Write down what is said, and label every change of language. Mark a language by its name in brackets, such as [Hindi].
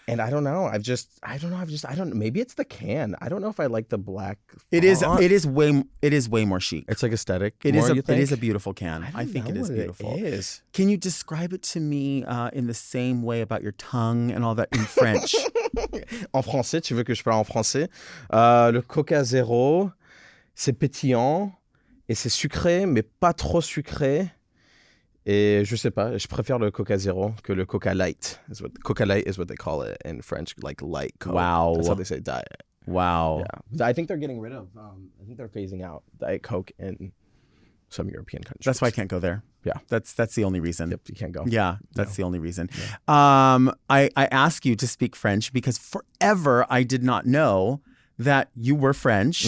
[English] And I don't know. Maybe it's the can. I don't know if I like the black font. It is way more chic. It's like aesthetic. It is a beautiful can. I think it is beautiful. It is. Can you describe it to me in the same way about your tongue and all that in French? [French] En français, tu veux que je parle en français? Le Coca Zero, c'est pétillant et c'est sucré, mais pas trop sucré. Et je sais pas, je préfère le Coca Zero que le Coca Light. [English] Coca Light is what they call it in French, like light Coke. Wow. That's how they say diet. Wow. Yeah. I think they're getting rid of, I think they're phasing out Diet Coke in some European countries. That's why I can't go there. Yeah. That's the only reason. Yep, you can't go. Yeah, that's the only reason. Yeah. I ask you to speak French because forever I did not know that you were French.